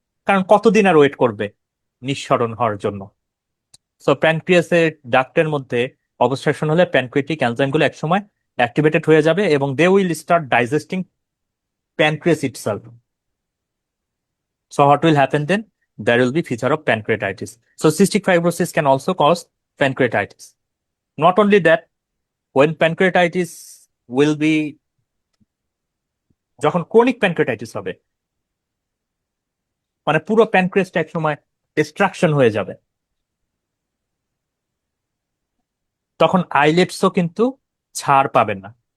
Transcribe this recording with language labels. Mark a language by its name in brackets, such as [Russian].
[Bangla] কারণ কতদিন আর ওয়েট করবে নিঃসরণ হওয়ার জন্য? সো প্যানক্রিয়াসের ডাক্টের মধ্যে অবস্ট্রাকশন হলে প্যানক্রিয়াটিক এনজাইমগুলো একসময় অ্যাক্টিভেটেড হয়ে যাবে এবং [English] They will start digesting pancreas itself. So what will happen then? There will be feature of pancreatitis. So cystic fibrosis can also cause pancreatitis. Not only that, when pancreatitis will be, [Bangla] যখন chronic pancreatitis হবে, মানে পুরো প্যানক্রিয়াসটা একসময় distraction হয়ে যাবে, তখন আইলেটসও কিন্তু ছাড় পাবেন না।